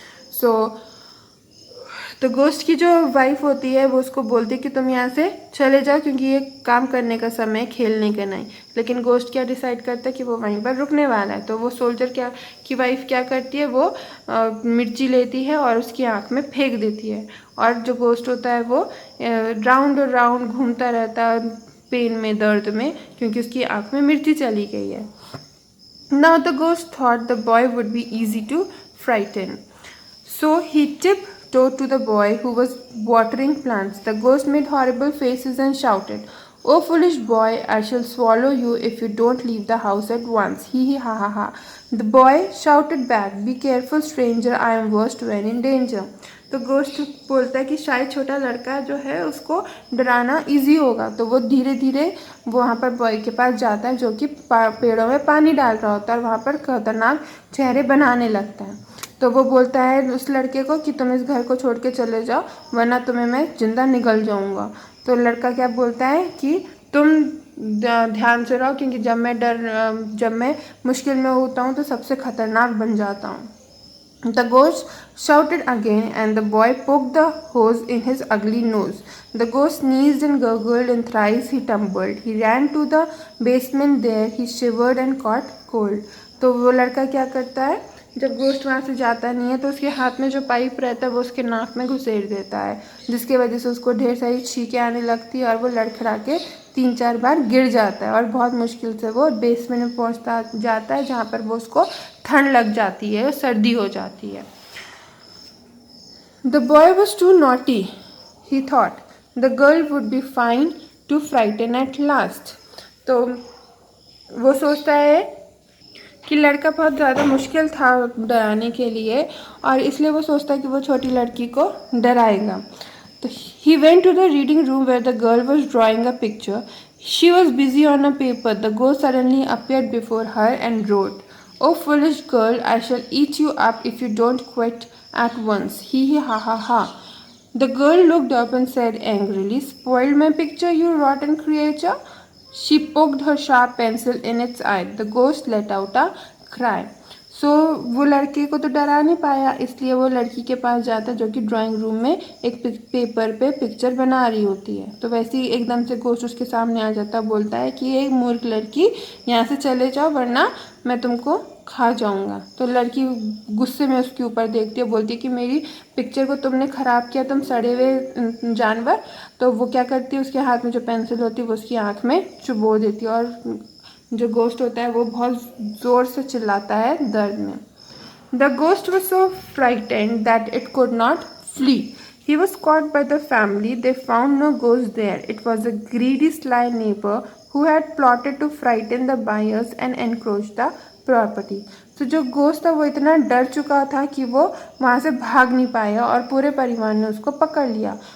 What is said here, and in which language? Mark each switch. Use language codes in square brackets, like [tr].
[hi] So तो ghost की जो वाइफ होती है वो उसको बोलती है कि तुम यहाँ से चले जाओ क्योंकि ये काम करने का समय, खेलने का नहीं. लेकिन गोस्ट क्या डिसाइड करता है कि वो वहीं पर रुकने वाला है. तो वो सोल्जर की वाइफ क्या करती है, वो मिर्ची लेती है और उसकी आँख में फेंक देती है. और जो गोस्ट होता है वो राउंड और राउंड घूमता रहता है पेन में, दर्द में, क्योंकि उसकी आँख में मिर्ची चली गई है. [en] Now the ghost thought the boy would be easy to frighten. So he tipped told to the boy who was watering plants. The ghost made horrible faces and shouted, "Oh foolish boy, I shall swallow you if you don't leave the house at once. Hee hee ha ha ha." The boy shouted back, "Be careful stranger, I am worst when in danger." [hi] तो गोश्त बोलता है कि शायद छोटा लड़का जो है उसको डराना इजी होगा, तो वो धीरे धीरे वहाँ पर बॉय के पास जाता है जो कि पेड़ों में पानी डाल रहा होता है और वहाँ पर खतरनाक चेहरे बनाने लगता है। तो वो बोलता है उस लड़के को कि तुम इस घर को छोड़ के चले जाओ वरना तुम्हें मैं जिंदा निगल जाऊँगा। तो लड़का क्या बोलता है कि तुम ध्यान से रहो, क्योंकि जब मैं मुश्किल में होता हूँ तो सबसे खतरनाक बन जाता हूँ। [en] The ghost shouted again, and the boy poked the hose in his ugly nose. The ghost sneezed and gurgled, and thrice he tumbled. He ran to the basement. There he shivered and caught cold. [hi] तो वो लड़का क्या करता है, जब गोश्त वहाँ से जाता नहीं है तो उसके हाथ में जो पाइप रहता है वो उसके नाक में घुसेड़ देता है, जिसकी वजह से उसको ढेर सारी छींकें आने लगती है और वो लड़खड़ा के 3-4 बार गिर जाता है और बहुत मुश्किल से वो बेसमेंट में पहुँचता जाता है, जहाँ पर वो उसको ठंड लग जाती है, सर्दी हो जाती है। [en] The boy was too naughty, he thought. The girl would be fine to frighten at last. [hi] तो वो सोचता है कि लड़का बहुत ज़्यादा मुश्किल था डराने के लिए और इसलिए वो सोचता है कि वो छोटी लड़की को डराएगा। [en] तो he went to the reading room where the girl was drawing a picture. She was busy on a paper. The ghost suddenly appeared before her and wrote, "Oh foolish girl, I shall eat you up if you don't quit at once. Hee hee ha ha ha." The girl looked up and said angrily, "Spoiled my picture, you rotten creature." She poked her sharp pencil in its eye. The ghost let out a cry. [hi] सो वो लड़के को तो डरा नहीं पाया, इसलिए वो लड़की के पास जाता है जो कि ड्राइंग रूम में एक पेपर पे पिक्चर बना रही होती है। तो वैसे ही एकदम से गोश्त उसके सामने आ जाता है, बोलता है कि एक मूर्ख लड़की, यहाँ से चले जाओ वरना मैं तुमको खा जाऊँगा। तो लड़की गुस्से में उसके ऊपर देखती है, बोलती है कि मेरी पिक्चर को तुमने ख़राब किया, तुम सड़े हुए जानवर। तो वो क्या करती है, उसके हाथ में जो पेंसिल होती है वो उसकी आँख में चुबो देती है और जो गोश्त होता है वो बहुत ज़ोर से चिल्लाता है दर्द में। [en] The ghost was so frightened that it could not flee. He was caught by the family. They found no ghost there. It was a greedy, sly neighbor who had plotted to frighten the buyers and encroach the property. [hi] तो जो गोश्त था वो इतना डर चुका था कि वो वहाँ से भाग नहीं पाया और पूरे परिवार ने उसको पकड़ लिया।